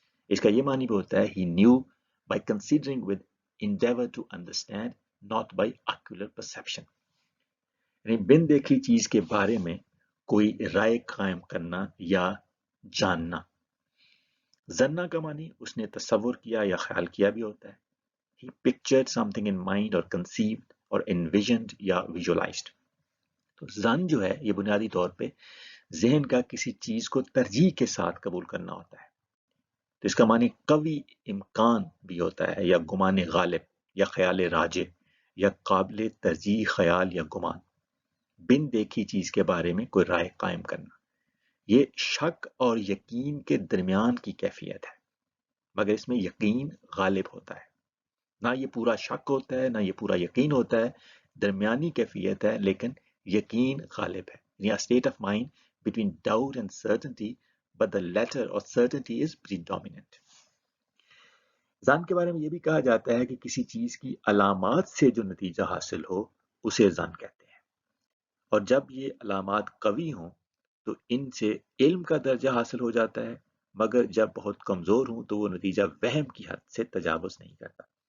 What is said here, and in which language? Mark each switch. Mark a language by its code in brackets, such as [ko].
[ur] اس کا یہ معنی بھی ہوتا ہے [en] He knew by considering with endeavor to understand, not by ocular perception. [ur] یعنی بن دیکھی چیز کے بارے میں کوئی رائے قائم کرنا یا جاننا. زنا کا معنی اس نے تصور کیا یا خیال کیا بھی ہوتا ہے. [en] He pictured something in mind or conceived or envisioned یا visualized. [ur] تو زن جو ہے یہ بنیادی طور پہ ذہن کا کسی چیز کو ترجیح کے ساتھ قبول کرنا ہوتا ہے. تو اس کا معنی قوی امکان بھی ہوتا ہے یا گمان غالب یا خیال راجع یا قابل ترجیح خیال یا گمان. بن دیکھی چیز کے بارے میں کوئی رائے قائم کرنا. یہ شک اور یقین کے درمیان کی کیفیت ہے مگر اس میں یقین غالب ہوتا ہے. نہ یہ پورا شک ہوتا ہے نہ یہ پورا یقین ہوتا ہے. درمیانی کیفیت ہے لیکن یقین غالب ہے. [en] یعنی state of mind between doubt and certainty but the latter or certainty is predominant. [ur] ظن کے بارے میں یہ بھی کہا جاتا ہے کہ کسی چیز کی علامات سے جو نتیجہ حاصل ہو اسے ظن کہتے ہیں. اور جب یہ علامات قوی ہوں تو ان سے علم کا درجہ حاصل ہو جاتا ہے مگر جب بہت کمزور ہوں تو وہ نتیجہ وہم کی حد سے تجاوز نہیں کرتا.